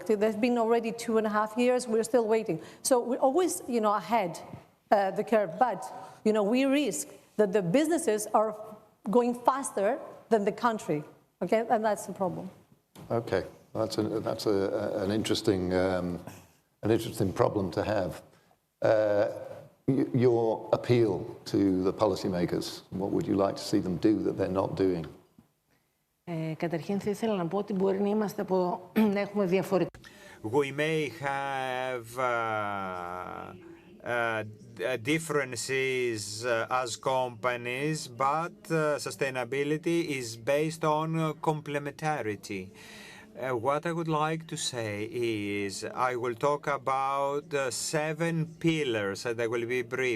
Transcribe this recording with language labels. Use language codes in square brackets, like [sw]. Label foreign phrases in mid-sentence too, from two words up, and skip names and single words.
[en] There's been already 2.5 years, we're still waiting. So we're always, ahead the curve, but, we risk that the businesses are going faster than the country, okay? And that's the problem. Okay, that's an interesting problem to have. Your appeal to the policymakers, what would you like to see them do that they're not doing? [el] Καταρχήν θα ήθελα να πω ότι μπορεί να είμαστε να έχουμε διαφορετικά. [en] We may have differences as companies, but sustainability is based on complementarity. What I would like to say is I will talk about 7 pillars, and I will be brief.